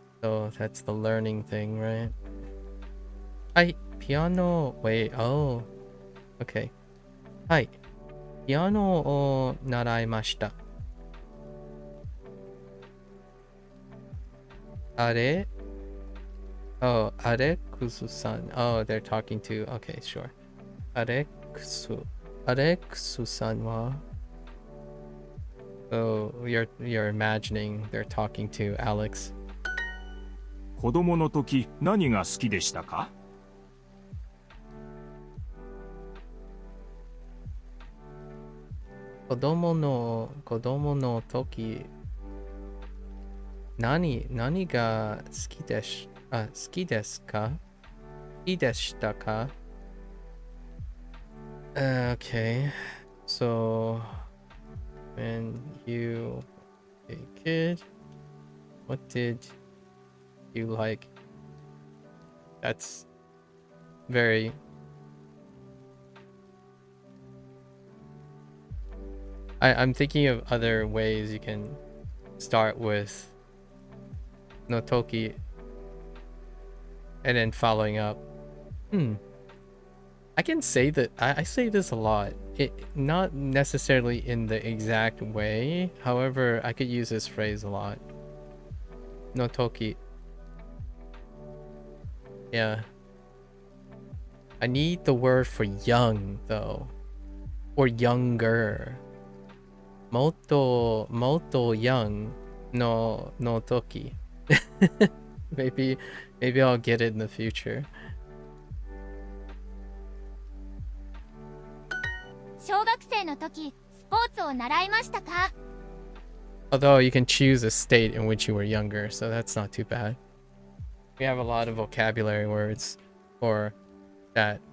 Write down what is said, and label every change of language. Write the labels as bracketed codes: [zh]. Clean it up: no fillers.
[en] So that's the learning thing, right? [ja] はい、ピアノ [en] wait, oh, okay. [ja] はい、ピアノを習いました。あれ [en] Oh, [ja] アレクスさん. [en] Oh, they're talking to, okay, sure. [ja] アレクスさんは [en] Oh, you're imagining they're talking to Alex. [ja] 子供の時何が好きでしたか？子供の時何が好きですか？好きでしたか？ [en] Okay. So, when you were a kid, what did you like? That's very... I'm thinking of other ways you can start with no toki and then following up. I can say that I say this a lot. It not necessarily in the exact way. However, I could use this phrase a lot. No toki. Yeah. I need the word for young though. Or younger. Moto young no toki. maybe I'll get it in the future. [ja] 小学生の時、スポーツを習いましたか？ [en] Although you can choose a state in which you were younger, so that's not too bad. We have a lot of vocabulary words for that.